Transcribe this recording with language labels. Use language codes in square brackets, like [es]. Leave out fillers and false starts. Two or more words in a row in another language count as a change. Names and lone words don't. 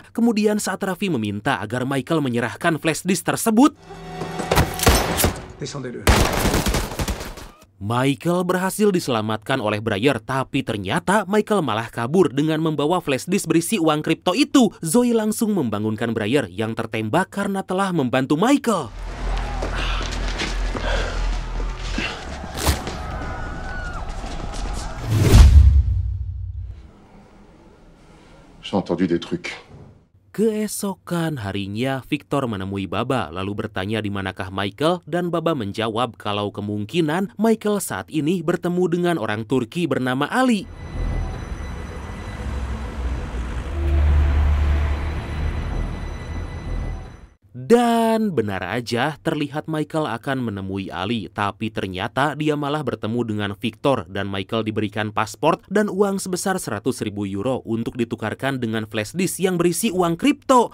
[id] Kemudian saat Raffi meminta agar Michael menyerahkan flash disk tersebut, Michael berhasil diselamatkan oleh Breyer, tapi ternyata Michael malah kabur dengan membawa flash disk berisi uang kripto itu. Zoe langsung membangunkan Breyer yang tertembak karena telah membantu Michael. [fr] J'ai entendu des trucs. [id] Keesokan harinya, Victor menemui Baba lalu bertanya di manakah Michael, dan Baba menjawab kalau kemungkinan Michael saat ini bertemu dengan orang Turki bernama Ali. Dan benar aja, terlihat Michael akan menemui Ali, tapi ternyata dia malah bertemu dengan Victor dan Michael diberikan paspor dan uang sebesar 100.000 euro untuk ditukarkan dengan flash disk yang berisi uang kripto.